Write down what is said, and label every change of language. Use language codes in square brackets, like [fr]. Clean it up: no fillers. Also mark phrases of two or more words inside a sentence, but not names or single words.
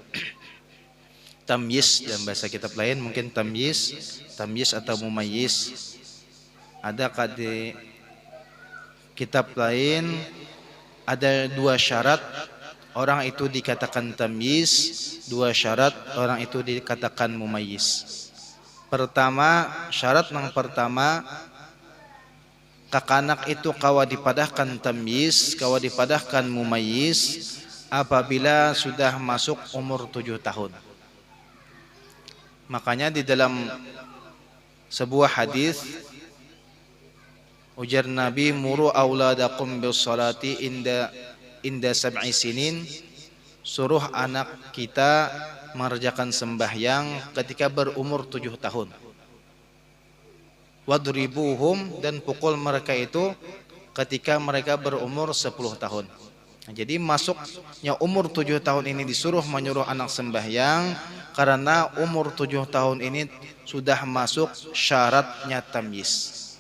[id] Tamyiz dalam bahasa kitab lain mungkin tamyiz atau mumayyiz. Ada di kitab lain ada dua syarat orang itu dikatakan tamyiz, dua syarat orang itu dikatakan mumayyiz. Pertama, syarat yang pertama, [bjn] kakanak itu kawa dipadahkan [id] tamyiz, [bjn] kawa dipadahkan [id] mumayyiz apabila sudah masuk umur 7 tahun. Makanya di dalam sebuah hadis ujar Nabi, [ar] مروا أولادكم بالصلاة عند سبع سنين, [id] suruh anak kita mengerjakan sembahyang ketika berumur 7 tahun. Wadribuhum, dan pukul mereka itu ketika mereka berumur 10 tahun. Nah, jadi masuknya umur 7 tahun ini disuruh menyuruh anak sembahyang karena umur 7 tahun ini sudah masuk syaratnya tamyiz.